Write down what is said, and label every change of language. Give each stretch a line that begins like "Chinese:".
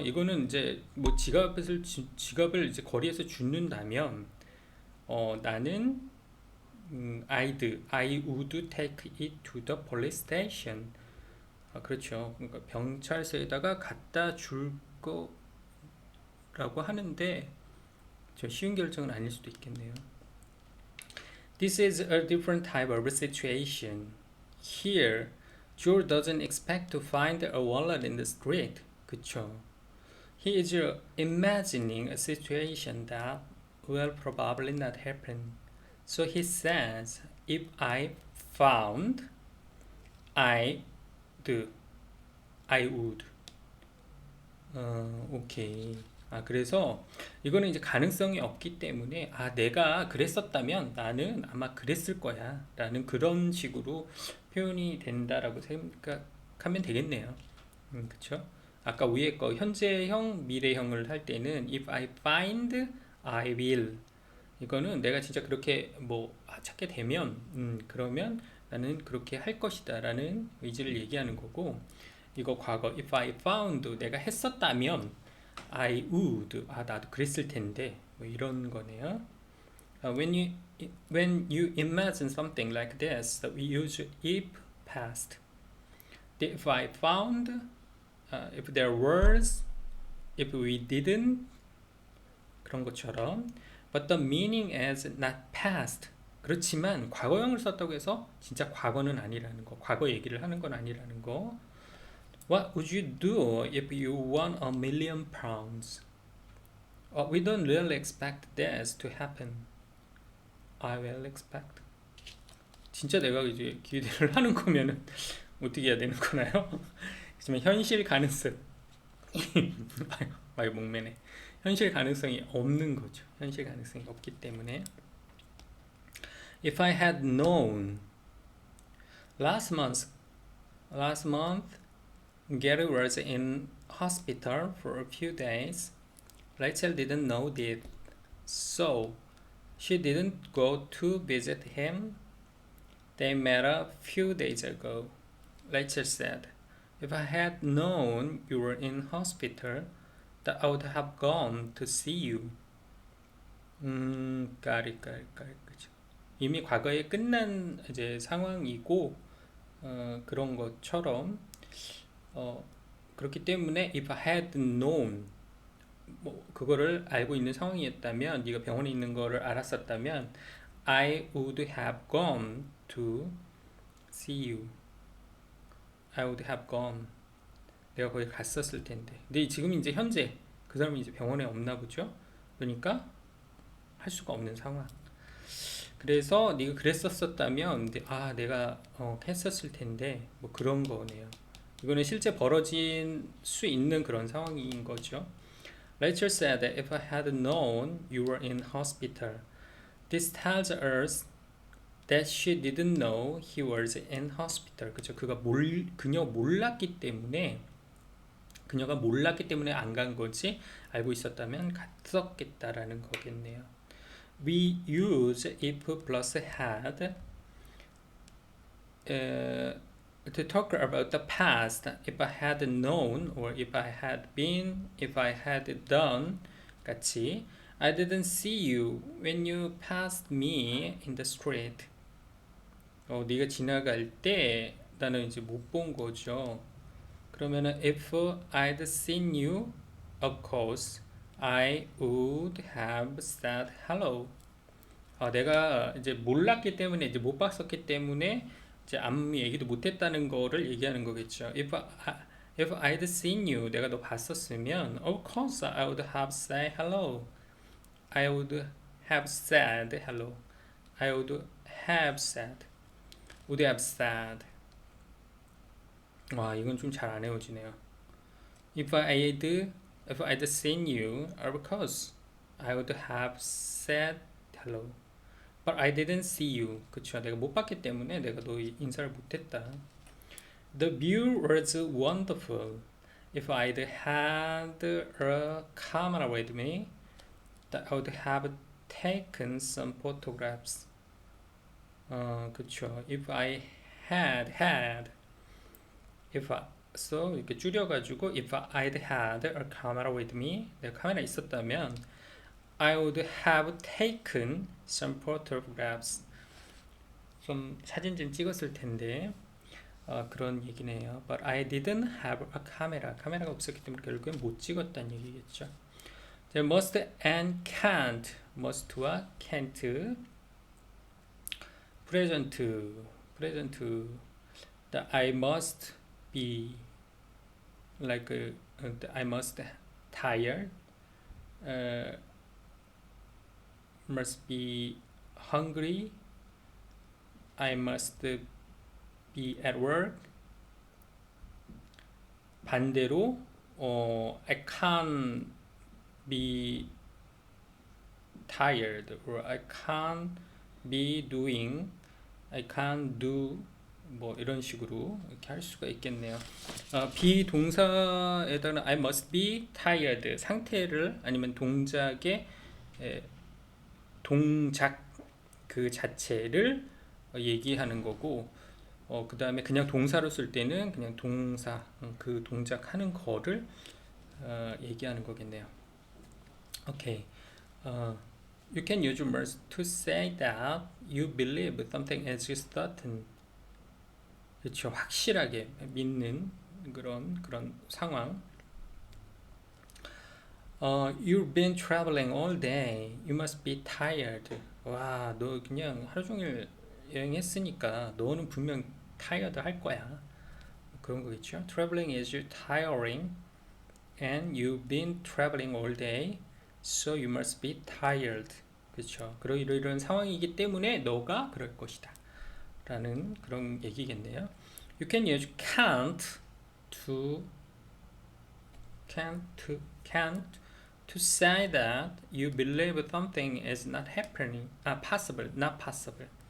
Korean: 이거는 이제 뭐 지갑을 이제 거리에서 줍는다면 나는
English: I would take it to the police station.
Korean: 그렇죠. 그러니까 경찰서에다가 갖다 줄 거라고 하는데 저 쉬운 결정은 아닐 수도 있겠네요.
English: This is a different type of situation. Here, Joe doesn't expect to find a wallet in the street.
Korean: 그쵸.
English: He is imagining a situation that will probably not happen. So he says, if I found, I would.
Korean: 오케이. 그래서 이거는 이제 가능성이 없기 때문에 내가 그랬었다면 나는 아마 그랬을 거야 라는 그런 식으로 표현이 된다라고 생각하면 되겠네요. 그쵸? 아까 위에 거 현재형, 미래형을 할 때는
English: if I find, I will.
Korean: 이거는 내가 진짜 그렇게 뭐 찾게 되면 그러면 나는 그렇게 할 것이다 라는 의지를 얘기하는 거고, 이거 과거
English: if I found,
Korean: 내가 했었다면
English: I would,
Korean: 나도 그랬을 텐데 뭐 이런 거네요.
English: When you imagine something like this, we use if past. If I found, if there was, if we didn't,
Korean: 그런 것처럼.
English: But the meaning is not past.
Korean: 그렇지만 과거형을 썼다고 해서 진짜 과거는 아니라는 거, 과거 얘기를 하는 건 아니라는 거.
English: What would you do if you won £1,000,000? We don't really expect this to happen. I will expect.
Korean: 진짜 내가 이제 기대를 하는 거면은 어떻게 해야 되는 거나요? 하지만 현실 가능성 아유 목매네. 현실 가능성이 없는 거죠. 현실 가능성이 없기 때문에
English: If I had known last month Gary was in hospital for a few days. Rachel didn't know that, so she didn't go to visit him. They met a few days ago. Rachel said, If I had known you were in hospital, that I would have gone to see you. got it.
Korean: 그죠. 이미 과거에 끝난 이제 상황이고 그런 것처럼 그렇기 때문에
English: if I had known
Korean: 뭐 그거를 알고 있는 상황이었다면 네가 병원에 있는 거를 알았었다면
English: I would have gone to see you. I would have gone.
Korean: 내가 거기 갔었을 텐데. 근데 지금 이제 현재 그 사람이 이제 병원에 없나 보죠. 그러니까 할 수가 없는 상황. 그래서 네가 그랬었었다면 내가 했었을 텐데 뭐 그런 거네요. 이거는 실제 벌어진 수 있는 그런 상황인 거죠.
English: Rachel said that if I had known you were in hospital, this tells us that she didn't know he was in hospital.
Korean: 그죠? 그녀가 몰랐기 때문에 안 간 거지 알고 있었다면 갔었겠다라는 거겠네요.
English: We use if plus had to talk about the past. If I had known or if I had been, if I had done
Korean: 같이
English: I didn't see you when you passed me in the street.
Korean: 네가 지나갈 때 나는 이제 못 본 거죠. 그러면은
English: if I'd seen you, of course I would have said hello.
Korean: 내가 이제 몰랐기 때문에 이제 못 봤었기 때문에 이제 아무 얘기도 못했다는 거를 얘기하는 거겠죠.
English: If I'd seen you,
Korean: 내가 너 봤었으면,
English: of course I would have said hello. I would have said hello. I would have said. Would have said.
Korean: 와, 이건 좀 잘 안 외워지네요.
English: If I'd seen you, of course I would have said hello. But I didn't see you.
Korean: 그쵸? 내가 못 봤기 때문에 내가 너 인사를 못했다.
English: The view was wonderful. If I'd had a camera with me, I would have taken some photographs.
Korean: 그쵸?
English: If I had, so
Korean: 이렇게 줄여가지고
English: if I'd had a camera with me,
Korean: 내가 카메라 있었다면
English: I would have taken some photographs.
Korean: 좀 사진 좀 찍었을 텐데 그런 얘기네요.
English: But I didn't have a camera.
Korean: 카메라가 없었기 때문에 결국엔 못 찍었다는 얘기겠죠.
English: must and can't. must와 can't. present. The I must be like I must tired. Must be hungry. I must be at work.
Korean: 반대로
English: I can't be tired or I can't be doing. I can't do
Korean: 뭐 이런 식으로 이렇게 할 수가 있겠네요. 비동사에다가
English: I must be tired
Korean: 상태를 아니면 동작의 동작 그 자체를 얘기하는 거고 그 다음에 그냥 동사로 쓸 때는 그냥 동사 그 동작하는 거를 얘기하는 거겠네요. 오케이.
English: You can use must to say that you believe something is certain.
Korean: 그렇죠. 확실하게 믿는 그런 상황.
English: You've been traveling all day. You must be tired.
Korean: 와, 너 그냥 하루 종일 여행했으니까 너는 분명 tired 할 거야. 그런 거겠죠?
English: Traveling is tiring and you've been traveling all day, so you must be tired.
Korean: 그렇죠? 이런 상황이기 때문에 너가 그럴 것이다. 라는 그런 얘기겠네요.
English: You can use to can't to say that you believe something is not happening, possible, not possible.